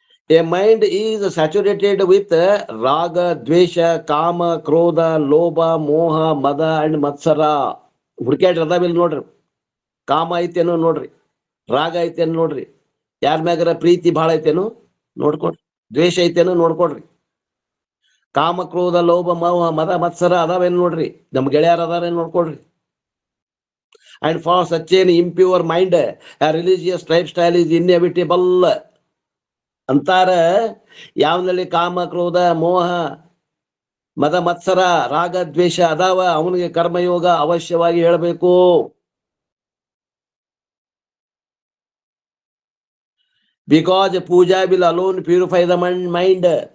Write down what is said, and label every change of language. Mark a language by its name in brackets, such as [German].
[English] A mind is saturated with raga, dvesha, kama, krodha, lobha, moha, mada and matsara. [Kannada] ಹುಡುಕ್ಯಾಡ್ರಿ ಅದಾವಿಲ್ ನೋಡ್ರಿ. ಕಾಮ ಐತೇನೋ ನೋಡ್ರಿ, ರಾಗ ಐತೇನೋ ನೋಡ್ರಿ, ಯಾರ ಮ್ಯಾಗರ ಪ್ರೀತಿ ಭಾಳ ಐತೇನೋ ನೋಡ್ಕೊಡ್ರಿ, ದ್ವೇಷ ಐತೇನೋ ನೋಡ್ಕೊಡ್ರಿ, ಕಾಮ, ಕ್ರೋಧ, ಲೋಭ, ಮೋಹ, ಮದ, ಮತ್ಸರ ಅದಾವೇನ್ ನೋಡ್ರಿ, ನಮ್ ಗೆಳೆಯರ ಅದಾರೇನ್ ನೋಡ್ಕೊಡ್ರಿ. [English] And for such an impure mind, a religious lifestyle is inevitable. [Kannada] ಅಂತಾರ ಯಾವನಲ್ಲಿ ಕಾಮ, ಕ್ರೋಧ, ಮೋಹ, ಮದ, ಮತ್ಸರ, ರಾಗ, ದ್ವೇಷ ಅದಾವ ಅವನಿಗೆ ಕರ್ಮಯೋಗ ಅವಶ್ಯವಾಗಿ ಹೇಳಬೇಕು. [English] Because puja will alone purify the mind.